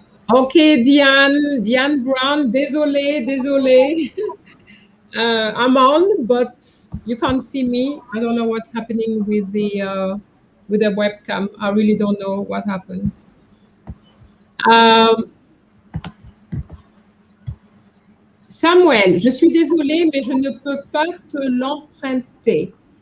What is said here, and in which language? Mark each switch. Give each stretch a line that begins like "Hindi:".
French: Okay, Diane Brown, désolé.
English: I'm on, but you can't see me. I don't know what's happening with the webcam. I really don't know what happened.
French: Samuel, je suis désolée, mais je ne peux pas te l'emprunter.